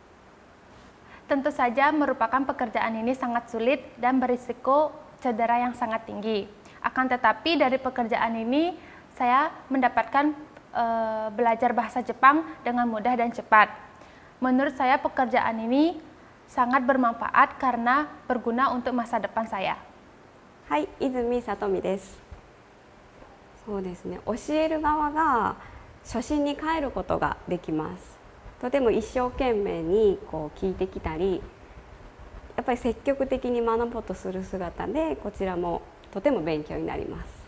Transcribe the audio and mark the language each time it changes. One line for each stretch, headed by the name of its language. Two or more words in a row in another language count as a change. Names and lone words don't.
Indonesian: Tentu saja merupakan pekerjaan ini sangat sulit dan berisiko cedera yang sangat tinggi. Akan tetapi dari pekerjaan ini saya mendapatkan belajar bahasa Jepang dengan mudah dan cepat. Menurut saya pekerjaan ini sangat bermanfaat karena berguna untuk masa depan saya.
Japanese: はい、泉里美です。そうですね、教える側が初心に帰ることができます。とても一生懸命にこう聞いてきたり、やっぱり積極的に学ぼうとする姿でこちらもとても勉強になります。